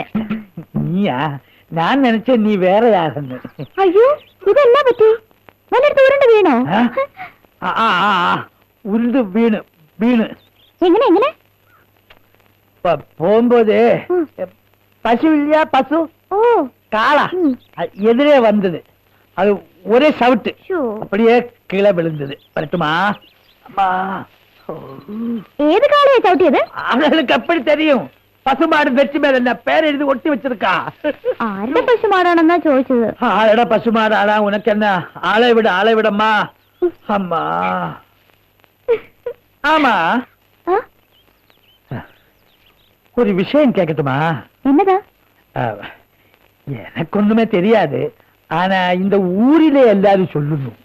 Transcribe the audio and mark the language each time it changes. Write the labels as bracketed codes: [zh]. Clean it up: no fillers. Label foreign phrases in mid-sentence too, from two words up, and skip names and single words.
[ml] നീയാ? ഞാൻ നനച്ച നീ വേറെ ആളെന്ന്. അയ്യോ, ഇതെന്നാ പറ്റി? വല്ലയിടത്ത് ഉരുണ്ട് വീണോ? ഉരുണ്ട് വീണ് വീണ് എങ്ങനെ എങ്ങനെ? പോകുമ്പോതേ പശുവില്ല, പശു ഓ [ta] காளா எதிரே வந்தது. அது ஒரே சவுட்டு, அப்படியே கீழே விழுந்தது. வரட்டுமா? அம்மா, ஏது காளையா சவுட்டியது? அவளுக்கு எப்படி தெரியும்? பசுமாடு வெற்றி மேல என்ன பேர் எழுதி ஒட்டி வச்சிருக்கா. [ml] ஆരുടെ പശുമാടാണെന്നാ ചോദിച്ചത്. [ta] ஆளட பசுமாடாடா, உனக்கு என்ன? ஆளை விடம்மா. அம்மா ஆமா, ஒரு விஷயம் கேட்கட்டுமா? என்னதா? எனக்கு ஒண்ணுமே தெரியாது, ஆனா இந்த ஊரிலே எல்லாரும் சொல்லணும்.